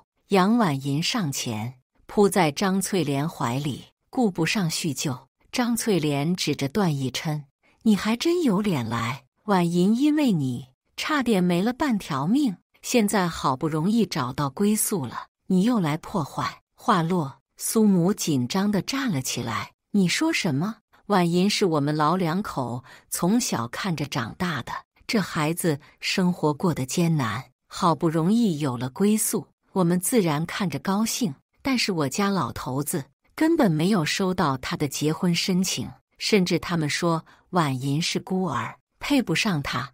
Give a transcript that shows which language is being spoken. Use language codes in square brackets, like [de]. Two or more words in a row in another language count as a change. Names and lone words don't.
[zh] 楊婉銀上前，撲在張翠蓮懷裡，顧不上敘舊。張翠蓮指着段奕琛：“你還真有臉來！婉銀因為你差點沒了半條命，現在好不容易找到歸宿了，你又來破壞。” 話落，蘇母緊張地站了起來：“你說什麼？婉銀是我們老2口從小看着長大的，這孩子生活過得艱難，好不容易有了歸宿，我們自然看着高興。但是我家老頭子根本沒有收到他的結婚申請，甚至他們說婉銀是孤兒，配不上他。